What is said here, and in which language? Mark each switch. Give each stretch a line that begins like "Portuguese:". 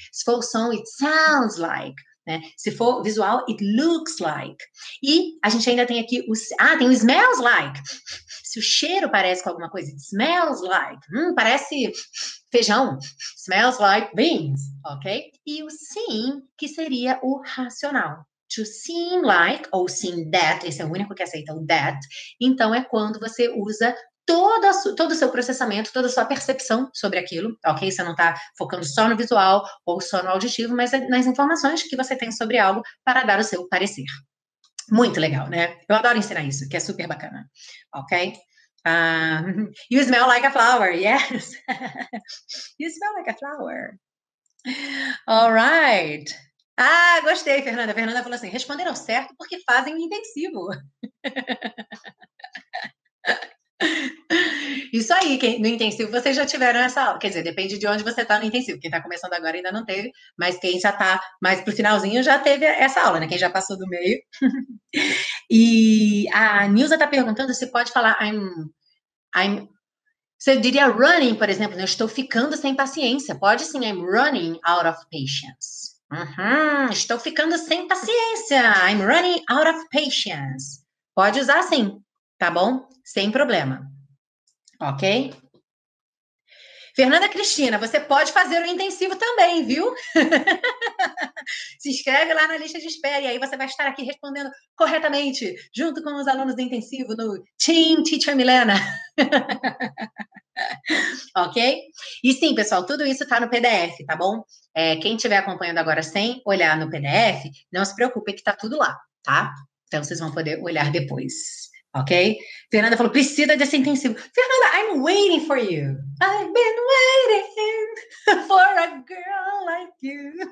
Portuguese: Se for o som,
English: it sounds like.
Portuguese: Né? Se for visual,
English: it looks like.
Portuguese: E a gente ainda tem aqui tem o smells like. Se o cheiro parece com alguma coisa,
English: it smells like.
Portuguese: Parece feijão.
English: Smells like beans, ok?
Portuguese: E o seem, que seria o racional.
English: To seem like,
Portuguese: ou seem that, esse é o único que aceita o that. Então, é quando você usa todo o seu processamento, toda a sua percepção sobre aquilo, ok? Você não está focando só no visual ou só no auditivo, mas nas informações que você tem sobre algo para dar o seu parecer. Muito legal, né? Eu adoro ensinar isso, que é super bacana, ok?
English: You smell like a flower, yes. You smell like a flower. All right.
Portuguese: Gostei,
English: Fernanda.
Portuguese: Fernanda falou assim, responderam certo porque fazem o intensivo. Isso aí, no intensivo vocês já tiveram essa aula. Quer dizer, depende de onde você está no intensivo. Quem está começando agora ainda não teve, mas quem já está mais pro finalzinho já teve essa aula, né? Quem já passou do meio. E a Nilza está perguntando se pode falar você diria running, por exemplo, né? Eu estou ficando sem paciência. Pode sim,
English: I'm running out of patience.
Portuguese: Estou ficando sem paciência.
English: I'm running out of patience.
Portuguese: Pode usar sim, tá bom? Sem problema. Ok? Fernanda Cristina, você pode fazer o intensivo também, viu? Se inscreve lá na lista de espera e aí você vai estar aqui respondendo corretamente, junto com os alunos do intensivo no Team Teacher Milena. Ok? E sim, pessoal, tudo isso está no PDF, tá bom? Quem estiver acompanhando agora sem olhar no PDF, não se preocupe que está tudo lá, tá? Então vocês vão poder olhar depois, ok? Fernanda falou, precisa desse intensivo.
English: Fernanda, I'm waiting for you. I've been waiting for a girl like you.